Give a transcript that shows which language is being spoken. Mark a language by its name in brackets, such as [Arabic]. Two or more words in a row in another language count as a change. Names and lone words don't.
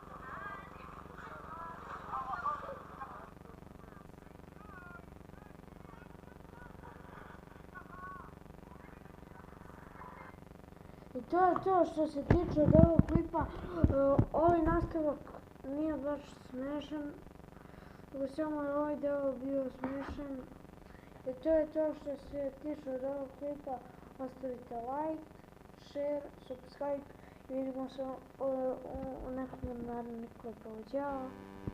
[Serbian] I to je to što se tiče od ovog klipa. Ovaj nastavak nije baš smešan, nego samo je ovaj deo bio smešan. I to je to što se tiče od ovog klipa. Ostavite [English] like, share, subscribe [Serbian] i vidimo se u nekom narednom klipu. Ćao!